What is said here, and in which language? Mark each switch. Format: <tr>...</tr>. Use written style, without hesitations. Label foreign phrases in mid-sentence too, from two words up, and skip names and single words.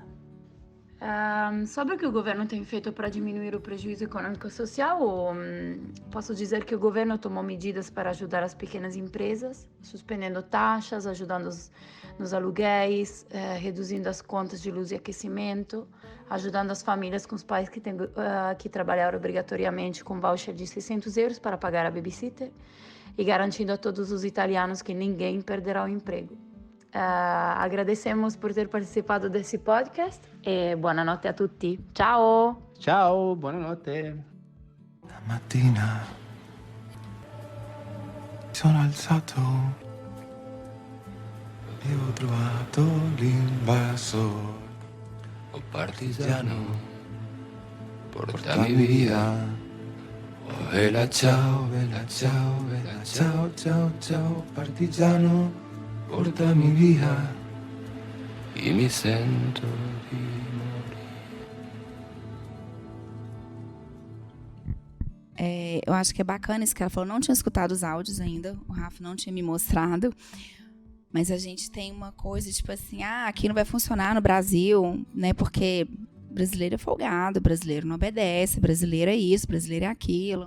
<pt>Sobre o que o governo tem feito para diminuir o prejuízo econômico e social, posso dizer que o governo tomou medidas para ajudar as pequenas empresas, suspendendo taxas, ajudando nos aluguéis, reduzindo as contas de luz e aquecimento, ajudando as famílias com os pais que têm que trabalhar obrigatoriamente com voucher de 600 euros para pagar a babysitter e garantindo a todos os italianos que ninguém perderá o emprego. Agradecemos por ter participado desse podcast e</pt> <it>buonanotte a tutti.</it> <pt>Ciao!</pt> <it>Ciao, buonanotte. La mattina sono alzato e ho trovato l'invasor. Oh partigiano, portami via. Oh vela ciao, vela ciao, vela ciao, ciao, ciao, partigiano, portami via. E mi sento di morire.</it> <pt>Eu acho que é bacana isso que ela falou. Não tinha escutado os áudios ainda, o Rafa não tinha me mostrado. Mas a gente tem uma coisa, tipo assim, aqui não vai funcionar no Brasil, né? Porque brasileiro é folgado, brasileiro não obedece, brasileiro é isso, brasileiro é aquilo.</pt>